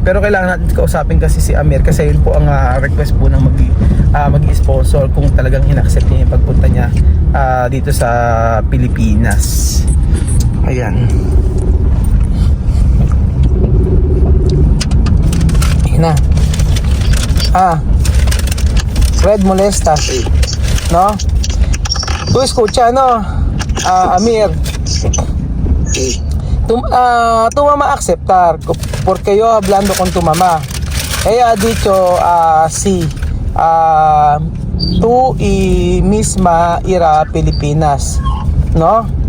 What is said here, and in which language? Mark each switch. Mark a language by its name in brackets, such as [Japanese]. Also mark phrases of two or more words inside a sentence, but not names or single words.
[Filipino] Pero kailangan natin kausapin kasi si Amir. Kasi yun po ang request po ng mag-sponsor kung talagang in-accept niya yung pagpunta niya dito sa Pilipinas. Ayan. Na. [Spanish] Fred molesta, Sí. ¿no? Tú escucha, ¿no? Amir, Sí. tu mamá aceptar, porque yo hablando con tu mamá, ella ha dicho sí, tú y misma ir a Pilipinas, ¿no?